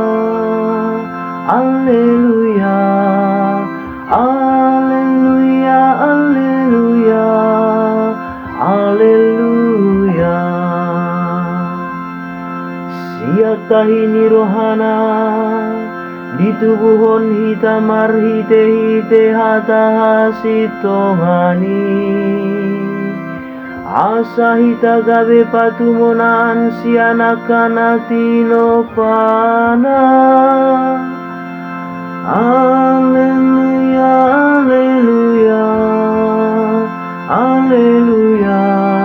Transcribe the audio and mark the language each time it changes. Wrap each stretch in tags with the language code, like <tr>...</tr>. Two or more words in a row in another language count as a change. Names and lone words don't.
<la>alleluia, alleluia, alleluia, alleluia.</la> <bbc>Siak tahini rohana ditubuhon hitamar hite-hite hata hasitongani. Asa hita gabe patumonan sianakana tinopana.</bbc> <la>Alleluia, alleluia, alleluia.</la>